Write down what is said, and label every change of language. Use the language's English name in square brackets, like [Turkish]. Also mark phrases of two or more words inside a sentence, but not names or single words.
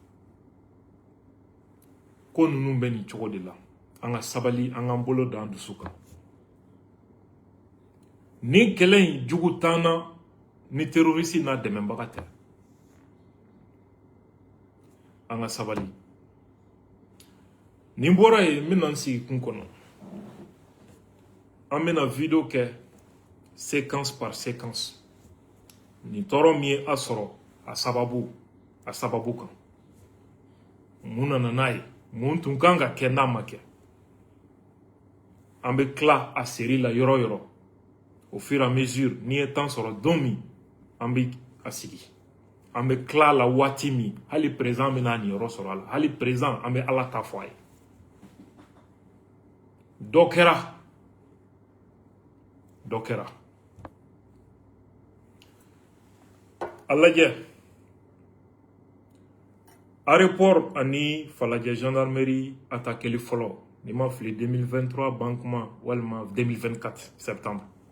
[Bambara] ko ninnu bɛ nin cogo de la an ka sabali an k'an bolo da an dusu kan ni kɛlɛ in jugu t'an na ni terroriste n'a dɛmɛbaga tɛ an ka sabali nin bɔra yen n bɛna n sigi kun kɔnɔ an bɛna video kɛ [French] séquence par séquence [Bambara] nin tɔɔrɔ min ye a sɔrɔ a sababu kan mun nana n'a ye mun tun kan ka kɛ n'a ma kɛ an bɛ tila a seri la yɔrɔ yɔrɔ [French] au fur et à mesure [Bambara] n'i ye temps sɔrɔ don min an bɛ a sigi an bɛ tila la waati min hali président bɛna nin yɔrɔ sɔrɔ a la hali président an bɛ ala ta fɔ a ye dɔ kɛra a lajɛ aéroport ani Falajɛ gendarmerie attaqueli fɔlɔ ni ma fili 2023 ban kuma walima 2024 septembre